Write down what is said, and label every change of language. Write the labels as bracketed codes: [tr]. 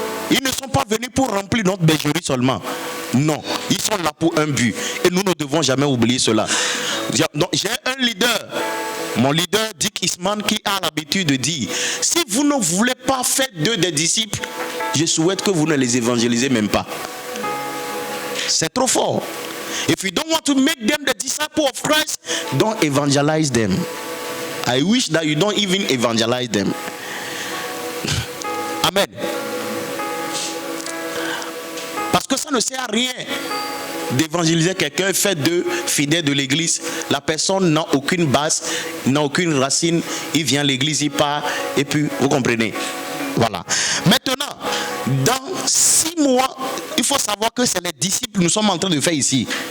[fr] Ils ne sont pas venus pour remplir notre bergerie seulement. Non, ils sont là pour un but. Et nous ne devons jamais oublier cela. Donc, j'ai un leader. Mon leader, Dick Eastman, qui a l'habitude de dire, si vous ne voulez pas faire d'eux des disciples, je souhaite que vous ne les évangélisez même pas. C'est trop fort. [en] If you don't want to make them the disciples of Christ, don't evangelize them. I wish that you don't even evangelize them. Amen. [fr] Parce que ça ne sert à rien d'évangéliser quelqu'un, fait de fidèle de l'église. La personne n'a aucune base, n'a aucune racine. Il vient à l'église, il part, et puis vous comprenez. Voilà. Maintenant, dans 6 mois, il faut savoir que c'est les disciples que nous sommes en train de faire ici.